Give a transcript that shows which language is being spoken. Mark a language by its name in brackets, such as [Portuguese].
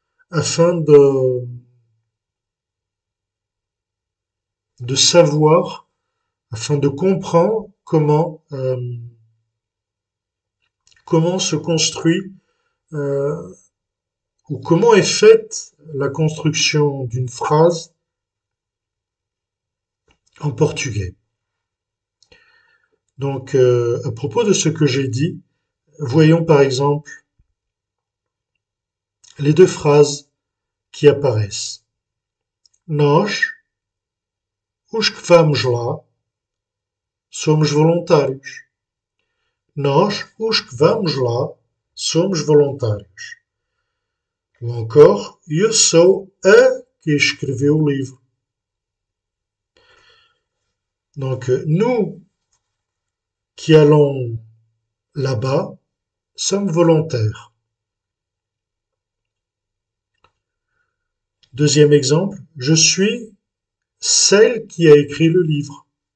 [French] afin de savoir, afin de comprendre comment se construit euh, ou comment est faite la construction d'une phrase en portugais. Donc, à propos de ce que j'ai dit, voyons par exemple les deux phrases qui apparaissent. [Portuguese] Nós, os que vamos lá, somos voluntários. Nós, os que vamos lá, somos voluntários. [French] Ou encore, [Portuguese] eu sou a que escreveu o livro. [French] Donc, nous qui allons là-bas sommes volontaires. Deuxième exemple, je suis celle qui a écrit le livre.